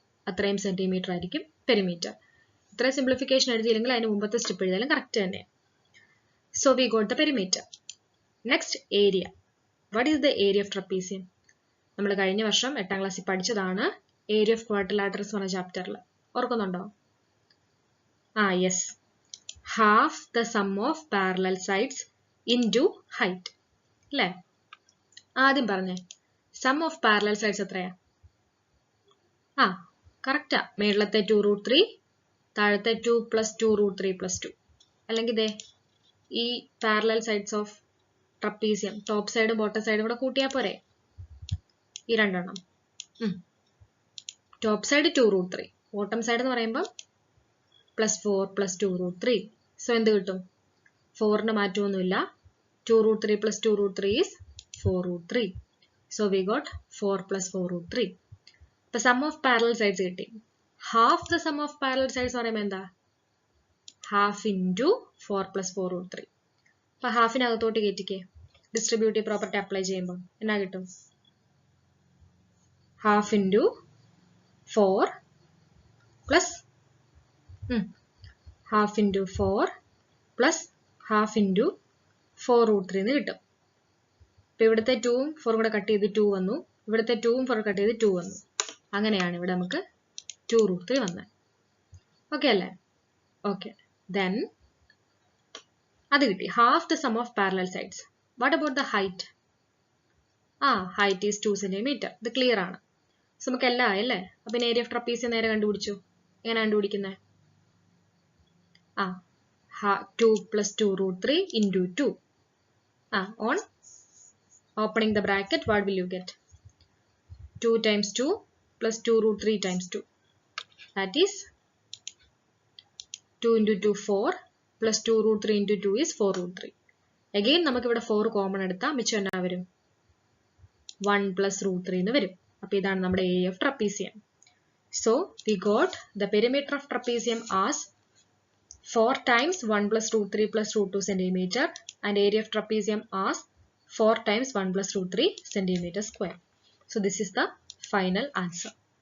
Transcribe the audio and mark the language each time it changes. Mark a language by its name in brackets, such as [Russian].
[Malayalam] അത്രയും സെന്റിമീറ്റർ ആയിരിക്കും പെരിമീറ്റർ. ഇത്രയും സിംപ്ലിഫിക്കേഷൻ എഴുതിയില്ലെങ്കിൽ അതിന് മുമ്പത്തെ സ്റ്റെപ്പ് എഴുതിയാലും കറക്റ്റ് തന്നെ. [English] So we got the perimeter. Next area. What is the area of trapezium? [Malayalam] നമ്മൾ കഴിഞ്ഞ വർഷം 8ാം ക്ലാസ്സിൽ പഠിച്ചതാണ് ഏരിയ ഓഫ് ക്വാഡ്രിലാറ്ററൽസ് എന്ന ചാപ്റ്ററിൽ. ഓർക്കുന്നുണ്ടോ? [English] Yes. Half the sum of parallel sides into height. [Malayalam] അല്ലേ? ആദ്യം പറഞ്ഞേ, സം ഓഫ് പാരലൽ സൈഡ്സ് എത്രയാ? കറക്റ്റാ. മേളത്തെ 2 root 3, താഴത്തെ 2 plus 2 root 3 plus 2. അല്ലെങ്കിൽ ഇതേ ഈ parallel sides of trapezium top സൈഡും ബോട്ടം സൈഡും കൂടെ കൂട്ടിയാൽ പോരെ? ഈ രണ്ടെണ്ണം. Top side 2 root 3, bottom side എന്ന് പറയുമ്പോൾ plus 4 plus 2 root 3. സോ എന്ത് കിട്ടും? 4ന് മാറ്റമൊന്നുമില്ല. [English] 2 root 3 plus 2 root 3 is 4 root 3. So we got 4 plus 4 root 3. The sum of parallel sides കിട്ടി. Half the sum of parallel sides [Malayalam] പറയുമ്പോൾ എന്താ? [English] half into 4 plus 4 root 3. [Malayalam] അപ്പോൾ ഹാഫിനകത്തോട്ട് കയറ്റിക്കേ. Distributive property apply ചെയ്യുമ്പോൾ എന്നാ കിട്ടും? [English] half into 4 plus half into 4 plus half into 4 root 3 [Malayalam] എന്ന് കിട്ടും. അപ്പോൾ ഇവിടുത്തെ 2ഉം 4ഉം കൂടെ കട്ട് ചെയ്ത് 2 വന്നു. ഇവിടുത്തെ 2ഉം 4ഉം കട്ട് ചെയ്ത് 2 വന്നു. അങ്ങനെയാണ് ഇവിടെ നമുക്ക് 2 root 3 വന്നത്. ഓക്കെ അല്ലേ? ഓക്കെ. ദെൻ അത് കിട്ടി. [English] Half the sum of parallel sides. What about the height? Height is 2 centimeter. [Malayalam] ഇത് ക്ലിയർ ആണ്. സോ നമുക്ക് എല്ലാം ആയല്ലേ? അപ്പം പിന്നെ ഏരിയ ഓഫ് ട്രപ്പീസിയം നേരെ കണ്ടുപിടിച്ചു. എങ്ങനെ കണ്ടുപിടിക്കുന്നത്? [English] 2 plus 2 root 3 into 2. On opening the bracket, what will you get? 2 times 2 plus 2 root 3 times 2. That is 2 into 2 4 plus 2 root 3 into 2 is 4 root 3. [Malayalam] Again, നമുക്ക് ഇവിടെ 4 കോമൺ എടുത്താൽ മിച്ചം എന്നാ വരും? 1 plus root 3 എന്ന് വരും. അപ്പോൾ ഇതാണ് നമ്മുടെ area of trapezium. [English] So we got the perimeter of trapezium as 4 times 1 plus root 3 plus root 2 centimeter and area of trapezium as 4 times 1 plus root 3 centimeter square. So this is the final answer.